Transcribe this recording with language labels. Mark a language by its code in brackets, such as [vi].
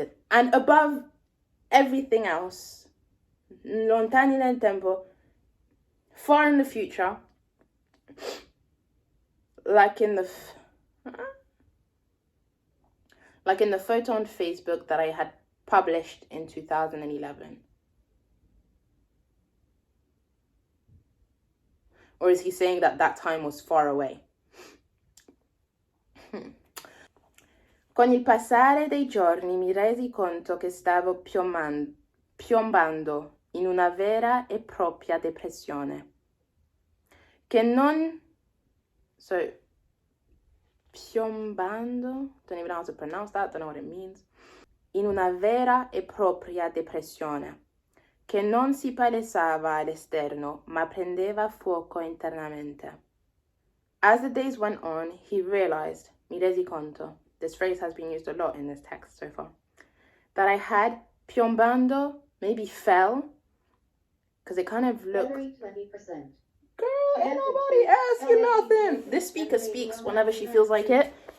[en] And above everything else, [it] lontani nel tempo, [en] far in the future, like in the photo on Facebook that I had published in 2011. Or is he saying that that time was far away? [it] Con il passare dei giorni mi resi conto che stavo piombando in una vera e propria depressione. Che non... [en] So, piombando, don't even know how to pronounce that, don't know what it means. [it] In una vera e propria depressione, che non si palesava all'esterno, ma prendeva fuoco internamente. [en] As the days went on, he realized, [it] mi resi conto, [en] this phrase has been used a lot in this text so far, that I had piombando, maybe fell, because it kind of looked... 20%. Girl, ain't nobody ask you nothing. This speaker speaks whenever she feels like it.